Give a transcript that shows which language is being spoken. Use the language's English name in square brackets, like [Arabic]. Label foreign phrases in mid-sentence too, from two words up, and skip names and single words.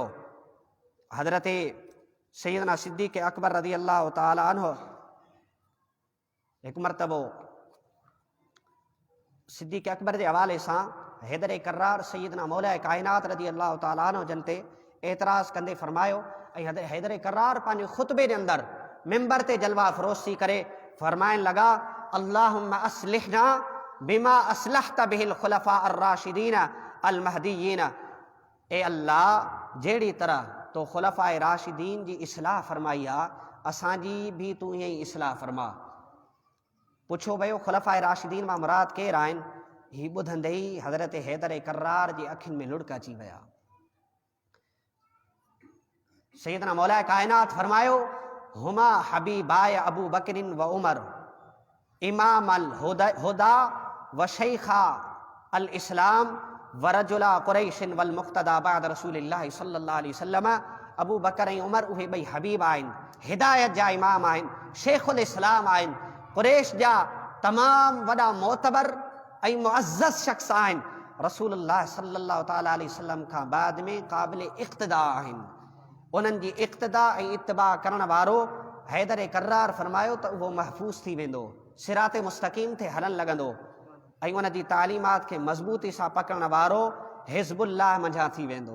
[Sindhi] हज़रत सैयदना सिद्दीक़ अकबर [Arabic] رضي الله تعالى عنه [Sindhi] हिकु मर्तबो सिद्दीक़ अकबर जे हवाले सां हैदर कर्रार सैयदना मौलाए काइनात [Arabic] رضي الله تعالى عنه [Sindhi] जन ते एतराज़ कंदे फरमायो, ऐं हैदर कर्रार पंहिंजे ख़ुतबे जे अंदरि मिंबर ते जलवा फ़रोज़ थी करे फरमाइण लॻा, [Arabic] اللهم أصلحنا بما أصلحت به الخلفاء الراشدين المهديين, [Sindhi] ए अल्लाह जहिड़ी तरह तो खुलफाए राशिदीन जी इस्लाह फरमाई आहे, असांजी बि तूं ईअं ई इस्लाह फरमा। पुछो वियो खुलफाए राशिदीन मां मुराद केरु आहिनि? हीउ ॿुधंदे ई हज़रत हैदर कर्रार जी अखियुनि में लुड़क अची विया। सैयदना मौलाए काइनात फरमायो, [Arabic] هما حبيباي أبو بكر وعمر إمام الهدى وشيخا الإسلام ورجلا قريش والمقتدى بعد رسول الله صلى الله عليه وسلم. [Sindhi] अबू बकर ऐं उमर उहे ॿई हबीब आहिनि, हिदायत जा इमाम आहिनि, शेखुल इस्लाम आहिनि, कुरैश जा तमामु वॾा मोतबर ऐं मुअज़्ज़ज़ शख़्स आहिनि, रसूलुल्लाह [Arabic] صلى الله تعالى عليه وسلم [Sindhi] खां बाद में क़ाबिल इक़्तिदा आहिनि। उन्हनि जी इक़्तिदा ऐं इत्तिबा करण वारो हैदर कर्रार फरमायो त उहो महफ़ूज़ थी वेंदो, सिराते मुस्तक़ीम ते हलणु लॻंदो, ऐं उन जी तालीमात खे मज़बूती सां पकड़ण वारो हिज़्बुल्लाह मंझां थी वेंदो।